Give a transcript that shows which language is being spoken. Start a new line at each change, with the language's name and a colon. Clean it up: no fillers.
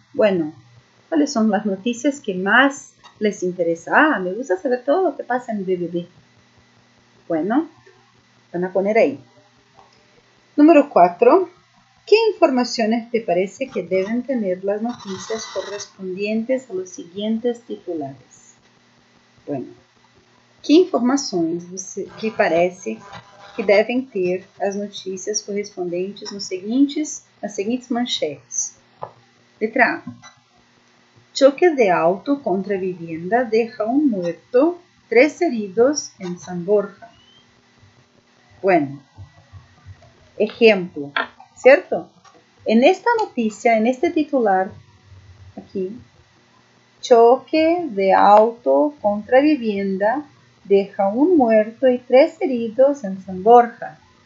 Spanish: Bueno, ¿cuáles son las noticias que más les interesa? Me gusta saber todo lo que pasa en BBB. Bueno, van a poner ahí. Número 4. ¿Qué informaciones te parece que deben tener las noticias correspondientes a los siguientes titulares? Bueno, ¿qué
Portuguese: informações que parece que devem ter as notícias correspondentes nas seguintes manchetes?
Spanish: Letra A. Choque de auto contra vivienda deja un muerto, 3 heridos en San Borja. Bueno, ejemplo, ¿cierto? En esta noticia, en este titular, aquí, choque de auto contra vivienda deja un muerto y 3 heridos en San Borja.